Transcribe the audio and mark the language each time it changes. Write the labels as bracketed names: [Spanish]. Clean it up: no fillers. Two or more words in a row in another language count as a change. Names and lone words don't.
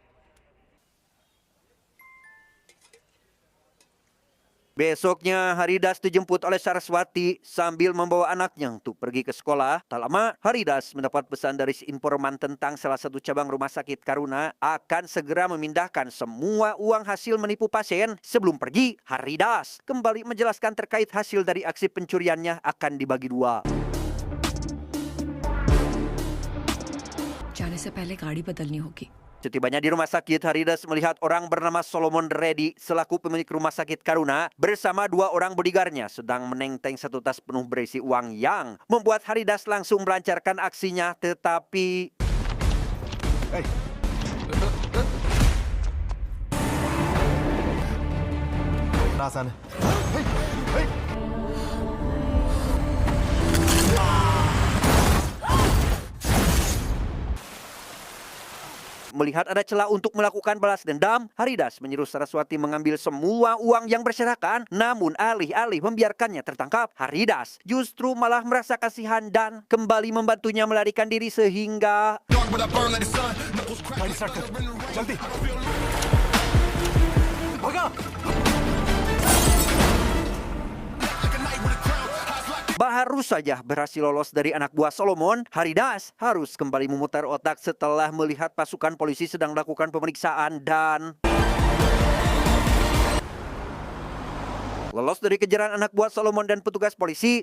[Indonesian] Besoknya Haridas dijemput oleh Saraswati sambil membawa anaknya untuk pergi ke sekolah. Tak lama Haridas mendapat pesan dari si informan tentang salah satu cabang rumah sakit Karuna akan segera memindahkan semua uang hasil menipu pasien. Sebelum pergi, Haridas kembali menjelaskan terkait hasil dari aksi pencuriannya akan dibagi dua. [Hindi] जाने से पहले गाड़ी बदलनी होगी। [Indonesian] Setibanya di rumah sakit, Haridas melihat orang bernama Solomon Reddy selaku pemilik rumah sakit Karuna bersama dua orang bodyguardnya sedang menenteng satu tas penuh berisi uang yang membuat Haridas langsung melancarkan aksinya. Tetapi [Hindi] Hey. आसान है। [Indonesian] melihat ada celah untuk melakukan balas dendam, Haridas menyuruh Saraswati mengambil semua uang yang berserakan. Namun alih-alih membiarkannya tertangkap, Haridas justru malah merasa kasihan dan kembali membantunya melarikan diri sehingga [Hindi] गाड़ी स्टार्ट कर, जल्दी। भागा। [Indonesian] baru saja berhasil lolos dari anak buah Solomon, Haridas harus kembali memutar otak setelah melihat pasukan polisi sedang melakukan pemeriksaan dan lolos dari kejaran anak buah Solomon dan petugas polisi.